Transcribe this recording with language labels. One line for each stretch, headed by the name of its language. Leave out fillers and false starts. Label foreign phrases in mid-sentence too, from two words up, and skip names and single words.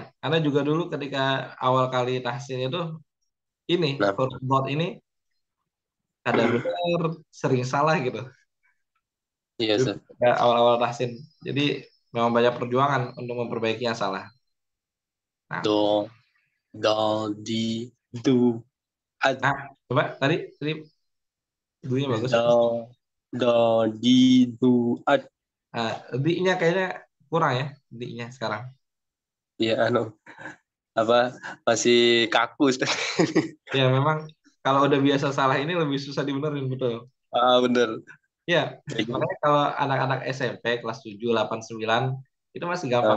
Indonesian: Anda juga dulu ketika awal kali tahsin itu, ini Nah. huruf dot ini ada benar, sering salah gitu. Iya Ustaz. Awal-awal tahsin. Jadi memang banyak perjuangan untuk memperbaiki yang salah. Nah, Do. Do. Di. Du. Ad. nah coba tadi dunya bagus. Do. Do. Di. Du. Ad. Nah, di-nya kayaknya kurang ya, di-nya sekarang. Iya apa masih kaku Ustaz. Ya memang kalau udah biasa salah ini lebih susah dibenerin betul. Bener. Ya, makanya kalau anak-anak SMP kelas 7, 8, 9 itu masih gampang.